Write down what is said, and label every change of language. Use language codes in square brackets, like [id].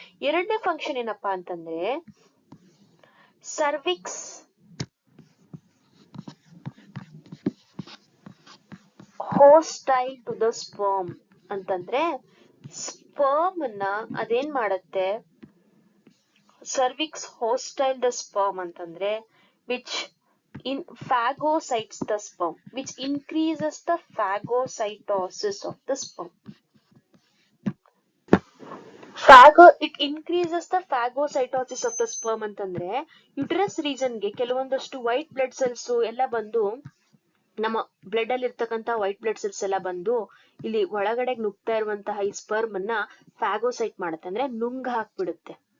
[kn] ಎರಡನೇ ಫಂಕ್ಷನ್ ಏನಪ್ಪಾ ಅಂತಂದ್ರೆ [en] cervix hostile to the sperm [kn] ಅಂತಂದ್ರೆ ಸ್ಪರ್ಮ್ ನ ಅದೇನ್ ಮಾಡತ್ತೆ? [en] Cervix hostile the sperm ಅಂತಂದ್ರೆ which in phagocytes the sperm, which increases the phagocytosis of the sperm. It increases the phagocytosis of the sperm [kn] ಅಂತಂದ್ರೆ uterus region ಗೆ ಕೆಲವೊಂದಷ್ಟು white blood cells ಎಲ್ಲ ಬಂದು, ನಮ್ಮ ಬ್ಲಡ್ ಅಲ್ಲಿ ಇರ್ತಕ್ಕಂತ ವೈಟ್ ಬ್ಲಡ್ ಸೆಲ್ಸ್ ಎಲ್ಲ ಬಂದು ಇಲ್ಲಿ ಒಳಗಡೆ ನುಗ್ತಾ ಇರುವಂತಹ ಈ ಸ್ಪರ್ಮ್ ಅನ್ನ ಫ್ಯಾಗೋಸೈಟ್ ಮಾಡುತ್ತೆ, ಅಂದ್ರೆ ನುಂಗ್ ಹಾಕ್ಬಿಡುತ್ತೆ.